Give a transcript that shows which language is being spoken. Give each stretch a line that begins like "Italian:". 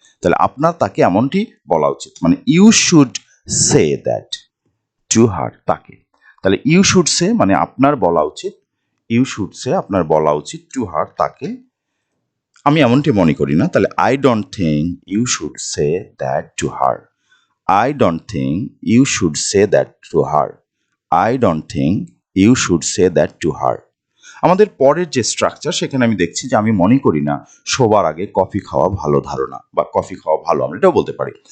Bangla: তাহলে আপনার তাকে এমনটি বলা উচিত মানে
English: you should say that to her,
Bangla: তাকে। তাহলে
English: you should say
Bangla: মানে আপনার বলা উচিত, ইউ শুড সে আপনার বলা উচিত,
English: to her
Bangla: তাকে। আমি এমনটি মনে করি না, তাহলে
English: I don't think you should say that to her. I don't think you should say that to her. I don't think you should say that to her.
Bangla: আমাদের পরের যে স্ট্রাকচার, সেখানে আমি দেখছি যে আমি মনে করি না শোবার আগে কফি খাওয়া ভালো ধারণা, বা কফি খাওয়া ভালো, আমরা এটাও বলতে পারি।